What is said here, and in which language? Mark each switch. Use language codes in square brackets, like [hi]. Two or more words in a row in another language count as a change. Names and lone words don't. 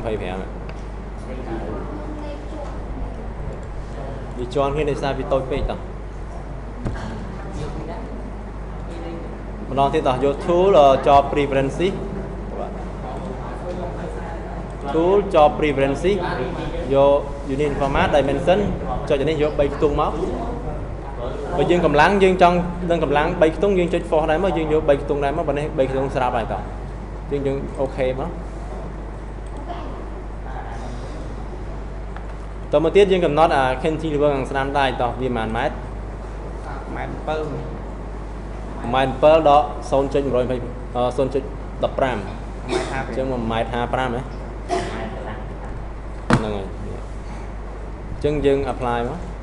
[km] វាជន់គ្នាដោយសារវាតូចពេកតោះម្ដងទៀតតោះយក tool ចោ preference tool ចោ preference យក [en] unit format dimension [km] ចុចនេះយក3ខ្ទង់មកបើយើងកម្លាំងយើងចង់ដឹងកម្លាំង3ខ្ទង់យើងចុច force ដែរមកយើងយក3ខ្ទង់ដែរមកបើនេះ3ខ្ទង់ស្រាប់ហើយតោះយើងអូខេមក តមកទៀតយើងកំណត់អា cantilever ខាងស្នាមដៃតោះវាប៉ុន្មានម៉ែត្រម៉ែត្រ7ដល់ 0.120 0.15 អញ្ចឹង1.55 ម៉ែត្រហ្នឹងហើយអញ្ចឹងយើង apply មក